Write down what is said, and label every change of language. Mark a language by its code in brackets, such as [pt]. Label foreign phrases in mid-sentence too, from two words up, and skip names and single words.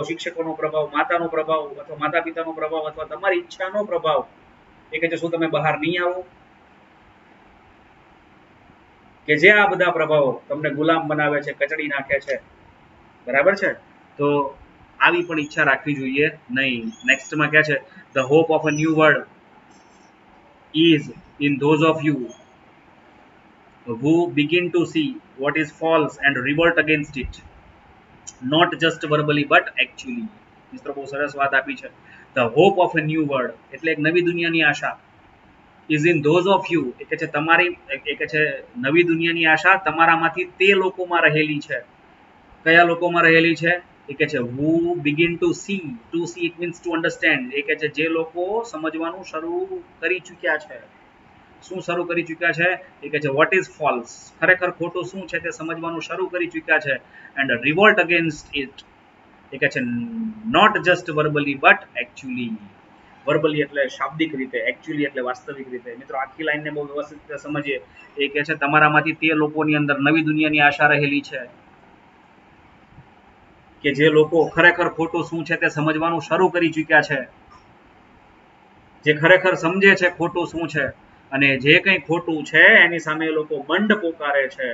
[gu] શિક્ષકોનો પ્રભાવ, માતાનો પ્રભાવ, અથવા માતા પિતાનો પ્રભાવ, અથવા તમારી ઈચ્છાનો પ્રભાવ, એ કહે છે શું તમે બહાર નહીં આવો? કે જે આ બધા પ્રભાવો તમને ગુલામ બનાવે છે, કચડી નાખે છે. બરાબર છે. તો આવી પણ ઈચ્છા રાખવી જોઈએ નહીં. નેક્સ્ટમાં કહે છે [en] the hope of a new world is in those of you who begin to see what is false and revolt against it, not just verbally but actually. [gu] મિત્રો બહુ સરસ વાત આપી છે. [en] The hope of a new world [gu] એટલે એક નવી દુનિયાની આશા [en] is in those of you [gu] એ કે છે તમારી એ કે છે નવી દુનિયાની આશા તમારામાંથી તે લોકોમાં રહેલી છે. કયા લોકોમાં રહેલી છે? એ કે છે [en] who begin to see it means to understand. [gu] એ કે છે જે લોકો સમજવાનું શરૂ કરી ચૂક્યા છે. શું શરૂ કરી ચૂક્યા છે? એ કે છે [en] what is false [gu] ખરેખર ખોટું શું છે તે સમજવાનું શરૂ કરી ચૂક્યા છે. [en] and revolt against it [gu] એ કે છે [en] not just verbally but actually. [gu] વર્બલી એટલે શાબ્દિક રીતે, એકચ્યુઅલી એટલે વાસ્તવિક રીતે. મિત્રો આખી લાઈનને બહુ વ્યવસ્થિત રીતે સમજીએ. એ કે છે તમારામાંથી તે લોકોની અંદર નવી દુનિયાની આશા રહેલી છે કે જે લોકો ખરેખર ખોટું શું છે તે સમજવાનું શરૂ કરી ચૂક્યા છે, જે ખરેખર સમજે છે ખોટું શું છે અને જે કંઈ ખોટું છે એની સામે એ લોકો બંધ પોકારે છે.